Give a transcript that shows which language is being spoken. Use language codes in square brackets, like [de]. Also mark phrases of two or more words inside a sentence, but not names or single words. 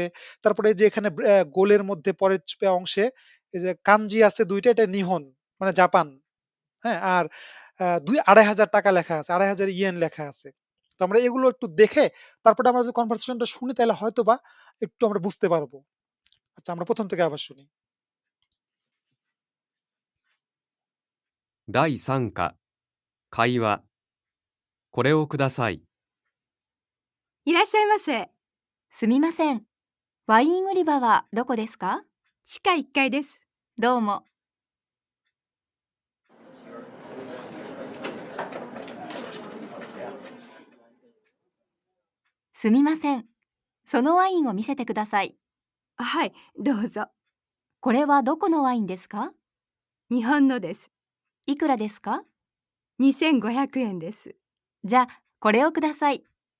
[bn] তারপরে এই যে এখানে গোলের মধ্যে পরের অংশে এই যে কাঞ্জি আছে দুইটা, এটা নিহন মানে জাপান, হ্যাঁ, আর 2,500 টাকা লেখা আছে, 2,500 ইয়েন লেখা আছে। তো আমরা এগুলো একটু দেখে তারপরে আমরা যদি কনভারসেশনটা শুনি, তাহলে হয়তো বা একটু আমরা বুঝতে পারবো। আচ্ছা, আমরা প্রথম থেকে আবার শুনি। [ja] 第3課会話これをください。いらっしゃいませ。すみません。ワイン売り場はどこですか？地下1階です。どうも。すみません。そのワインを見せてください。はい、どうぞ。これはどこのワインですか？日本のです。いくらですか？2500円です。じゃあ、これをください。